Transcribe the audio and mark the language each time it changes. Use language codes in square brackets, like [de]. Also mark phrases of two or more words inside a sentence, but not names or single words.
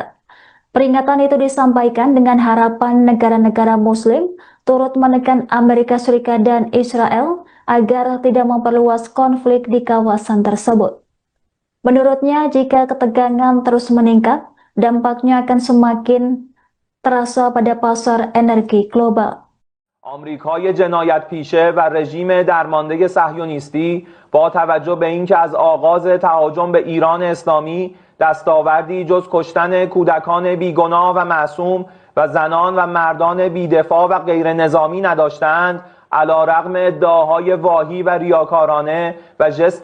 [id] Peringatan itu disampaikan dengan harapan negara-negara Muslim turut menekan Amerika Serikat dan Israel agar tidak memperluas konflik di kawasan tersebut. Menurutnya, jika ketegangan terus meningkat, dampaknya akan semakin terasa pada pasar energi global. [fa] آمریکای جنایت پیشه و رژیم درمانده صهیونیستی با توجه به اینکه از آغاز تهاجم به ایران اسلامی دستاوردی جز کشتن کودکان بیگناه و معصوم و زنان و مردان بیدفاع و غیر نظامی نداشتند، علیرغم ادعاهای واهی و ریاکارانه و ژست